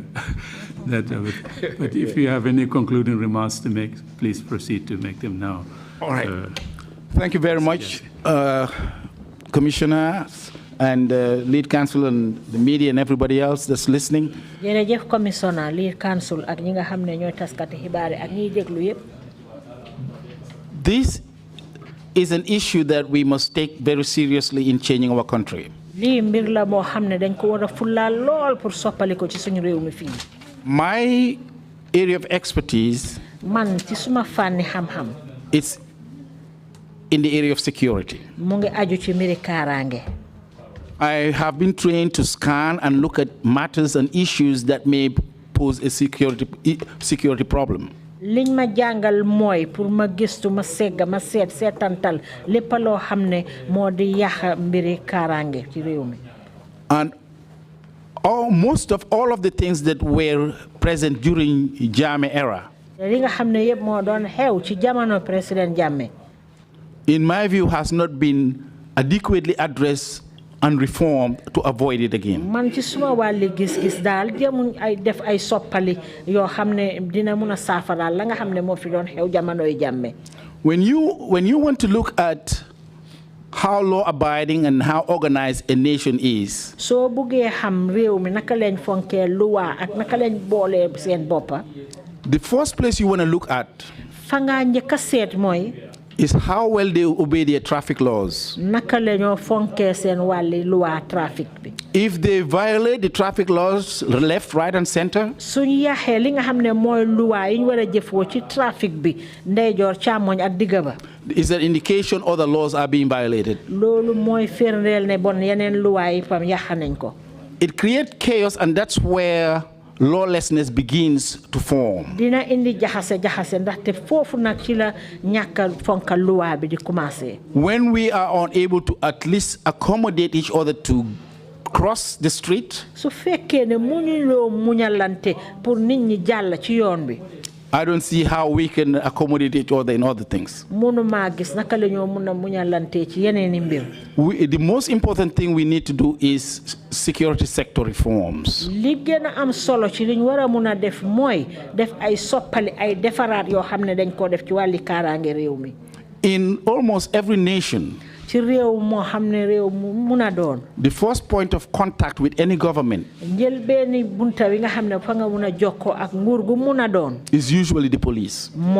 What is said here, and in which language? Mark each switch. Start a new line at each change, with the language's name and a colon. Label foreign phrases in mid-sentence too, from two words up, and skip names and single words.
English: But if you have any concluding remarks to make, please proceed to make them now. All right. Thank you very much, Commissioners and lead counsel and the media and everybody else that's listening.
Wolof: Jërëjëf Commissioner,
English: lead counsel
Wolof: ak ñi nga xam ne ñooy taskati xibaar ak ñiy déglu yépp.
English: This is an issue that we must take very seriously in changing our country.
Wolof: Lii mbir la moo xam ne dañ ko war a fullaal lool pour soppali ko ci suñu réew mi fii.
English: My area of expertise
Wolof: man ci suma fànni xam-xam.
English: It's in the area of security.
Wolof: Mu ngi aju ci mbiri kaaraange.
English: I have been trained to scan and look at matters and issues that may pose a security problem.
Wolof: Liñ ma jàngal mooy pour ma gëstu ma segga ma seetantal lépp loo xam ne moo di yàq mbiri kaaraange ci réew mi.
English: And most of all of the things that were present during Jammeh era,
Wolof: li nga xam ne yëpp moo doon xew ci jamono président Jammeh,
English: in my view, has not been adequately addressed and reformed to avoid it again.
Wolof: Man ci suma wàlli gis-gis daal jéemuñ ay def ay soppali yoo xam ne dina mun a saafaraal la nga xam ne moo fi doon xew jamonoy Jammeh.
English: When you want to look at how law-abiding and how organized a nation is,
Wolof: soo buggee xam réew mi naka lañ fonkee luwa ak naka lañ boolee seen boppa,
English: the first place you want to look at
Wolof: fa nga njëkk a seet mooy
English: is how well they obey their traffic laws.
Wolof: Naka lañoo fonkee seen wàlli luwa trafic bi.
English: If they violate the traffic laws left, right, and center,
Wolof: suñu yaxee li nga xam ne mooy luwa yi ñu war a jëfoo ci trafic bi ndeyjoor càmmoñ ak digga ba,
English: is an indication other laws are being violated.
Wolof: Loolu mooy firndeel ne bon yeneen luwa yi fam yàq nañ ko.
English: It creates chaos, and that's where lawlessness begins to form.
Wolof: Dina indi jaxase ndaxte foofu nag ci la ñàkk fonka luwa bi di commencé.
English: When we are unable to at least accommodate each other to cross the street,
Wolof: su fekkee ne muñuloo muñalante pour nit ñi jàll ci yoon bi,
English: I don't see how we can accommodate each other in other things. The most important thing we need to do is security sector reforms. In almost every nation, the first point of contact with any government is usually the police.